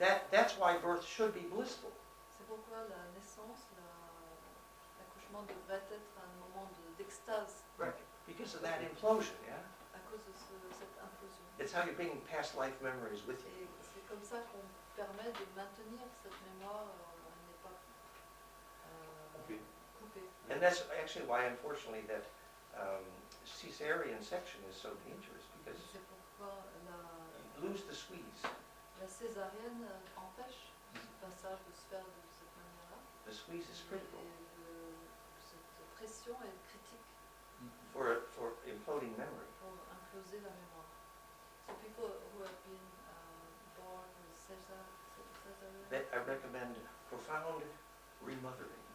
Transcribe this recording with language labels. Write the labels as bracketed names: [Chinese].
[English] that's why birth should be blissful. [French] c'est pourquoi la naissance, l'accouchement devrait être un moment d'extase [English] Right. Because of that implosion, yeah? [French] à cause de cette implosion. [English] It's how you bring past life memories with you. [French] Et c'est comme ça qu'on permet de maintenir cette mémoire, elle n'est pas coupée. [English] And that's actually why, unfortunately, that cesarean section is so dangerous, because [French] C'est pourquoi [English] you lose the squeeze. [French] la césarienne empêche ce passage de se faire de cette manière-là. [English] The squeeze is critical [French] Cette pression est critique [English] for imploding memory. [French] pour imploser la mémoire. [English] So people who have been born with cesarean, That I recommend profound remothering.